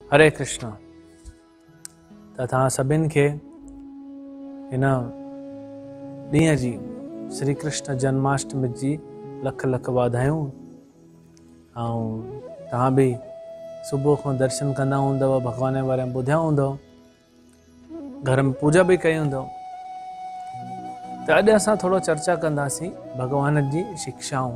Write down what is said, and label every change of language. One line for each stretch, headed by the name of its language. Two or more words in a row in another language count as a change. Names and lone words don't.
Sindhi: हरे कृष्ण। तथा सभिनि खे हिन ॾींहं जी श्री कृष्ण जन्माष्टमी जी लख लख वाधायूं। तव्हां बि सुबुह खां दर्शन कंदा हूंदव, भगवान जे बारे में ॿुधिया हूंदव, घर में पूजा भी कई हूंदव। तो अॼु असां थोड़ो चर्चा कंदासीं भगवान जी शिक्षाऊं।